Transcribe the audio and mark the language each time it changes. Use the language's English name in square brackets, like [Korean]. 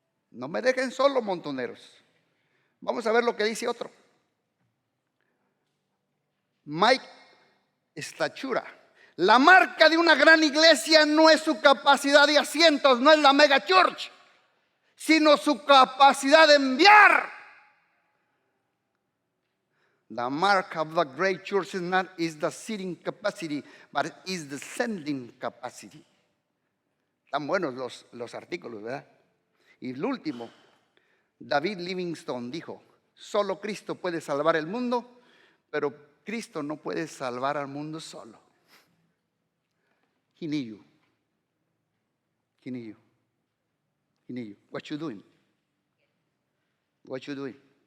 [Spanish] No me dejen solo, montoneros. Vamos a ver lo que dice otro. Mike Stachura. La marca de una gran iglesia no es su capacidad de asientos, no es la mega church, sino su capacidad de enviar. [English] The mark of the great church is the seating capacity, but is the sending capacity. [Spanish] Están buenos los artículos, ¿verdad? Y el último, David Livingstone dijo: Solo Cristo puede salvar el mundo, pero Cristo no puede salvar al mundo solo. [English] He need you. He need you. He need you. What you doing? What you doing?